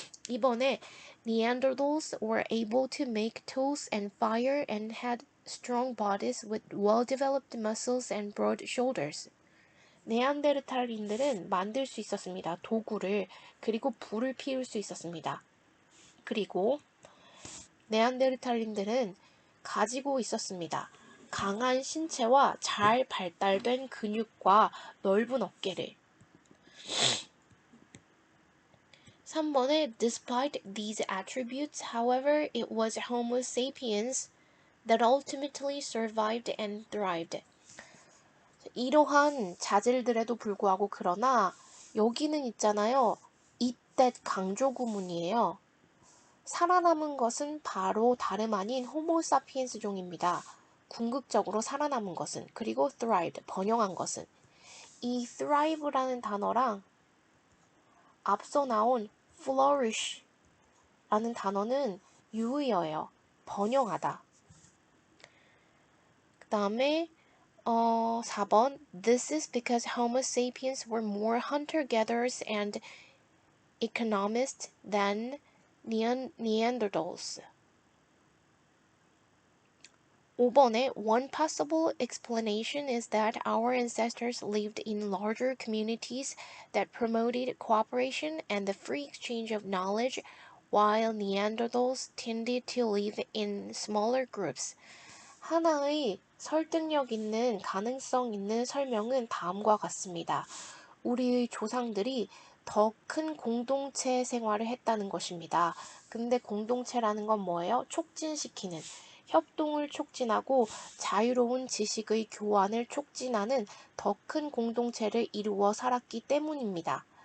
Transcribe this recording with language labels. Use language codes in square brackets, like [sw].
[en] 이번에 Neanderthals were able to make tools and fire and had strong bodies with well-developed muscles and broad shoulders. [ko] 네안데르탈인들은 만들 수 있었습니다. 도구를. 그리고 불을 피울 수 있었습니다. 그리고 네안데르탈인들은 가지고 있었습니다. 강한 신체와 잘 발달된 근육과 넓은 어깨를. [en] 3번에 Despite these attributes, however, it was Homo sapiens that ultimately survived and thrived. [ko] 이러한 자질들에도 불구하고 그러나 여기는 있잖아요. that 강조 구문이에요. 살아남은 것은 바로 다름 아닌 호모사피엔스 종입니다. 궁극적으로 살아남은 것은, 그리고 thrived, 번영한 것은. 이 thrive라는 단어랑 앞서 나온 flourish라는 단어는 유의어예요. 번영하다. [en] 그 다음에 4번 This is because Homo sapiens were more hunter-gatherers and economists than Neanderthals. 5번에 One possible explanation is that our ancestors lived in larger communities that promoted cooperation and the free exchange of knowledge, while Neanderthals tended to live in smaller groups. [ko] 하나의 설득력 있는 가능성 있는 설명은 다음과 같습니다. 우리의 조상들이 더 큰 공동체 생활을 했다는 것입니다. 근데 공동체라는 건 뭐예요? 촉진시키는, 협동을 촉진하고 자유로운 지식의 교환을 촉진하는 더 큰 공동체를 이루어 살았기 때문입니다.